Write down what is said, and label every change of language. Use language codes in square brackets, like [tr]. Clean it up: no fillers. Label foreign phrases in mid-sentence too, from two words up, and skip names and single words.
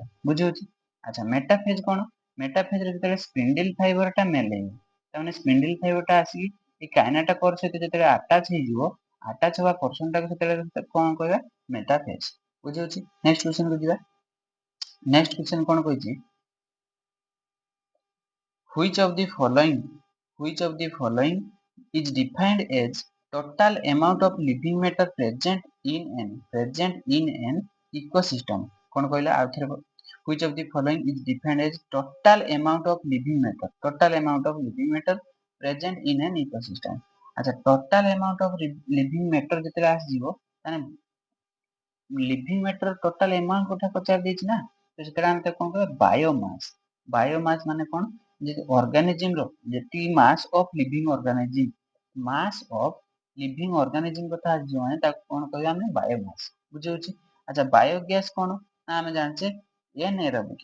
[or] ବୁଝିହଉଛି। ଆଚ୍ଛା, ମେଟାଫେଜ୍ କଣ? ମେଟାଫେଜ୍ ରେ ଯେତେବେଳେ [en] spindle fiber [or] ଟା ମେଲେଇବ, ତାମାନେ [en] spindle fiber [or] ଟା ଆସିକି ଏଇ କାଇନେଟୋକୋର୍ ସହିତ ଯେତେବେଳେ ଆଟାଚ୍ ହେଇଯିବ, ଆଟାଚ୍ ହବା ପର୍ସନ୍ ଟାକୁ ସେତେବେଳେ କଣ କହିବା ମେଟାଫେଜ୍। ବୁଝିହଉଛି। [en] next question [or] କୁ ଯିବା। [en] next question [or] କଣ କହିଛି, [en] which of the following is defined as total amount of living matter present in an ecosystem। [or] କଣ କହିଲା ଆଉ ଥରେ, [en] which of the following is defined as total amount of living matter present in an ecosystem। [or] ଆଚ୍ଛା, [en] total amount of living matter [or] ଯେତେବେଳେ ଆସିଯିବ, ତାହେଲେ [en] living matter total amount [or] କଥା ପଚାରି ଦେଇଛି ନା, ତ ସେତେବେଳେ ଆମେ ତାକୁ କଣ କହିବା ବାୟୋମାସ୍। ବାୟୋମାସ୍ ମାନେ କଣ, ଯେ ଅର୍ଗାନିଜିମ୍ ର ଯେତିକି [en] mass of living organism, mass of living organism [or] କଥା ଆସିଯିବ ମାନେ ତାକୁ କଣ କହିବା ଆମେ ବାୟୋମାସ୍। ବୁଝିହଉଛି। ଆଚ୍ଛା, ବାୟୋଗ୍ୟାସ୍ କଣ ନା ଆମେ ଜାଣିଛେ ଏନ୍ ଏରୋବିକ୍।